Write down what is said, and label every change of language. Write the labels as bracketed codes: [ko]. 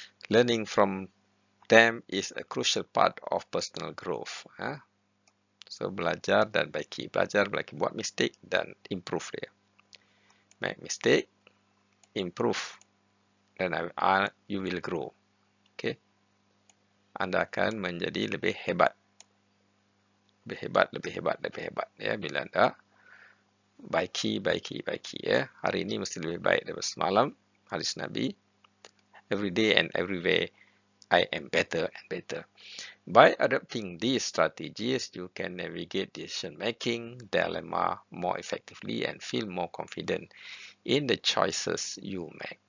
[en] Learning from them is a crucial part of personal growth. [ms] So, belajar dan baiki. Belajar, buat mistake dan improve dia. [en] Make mistake, improve, dan you will grow. Okay. [ms] Anda akan menjadi lebih hebat. Lebih hebat. Ya, bila anda baiki. Ya. Hari ini mesti lebih baik daripada semalam. Hadis Nabi. [en] Every day and everywhere, I am better and better. By adopting these strategies, you can navigate decision-making dilemma more effectively and feel more confident in the choices you make.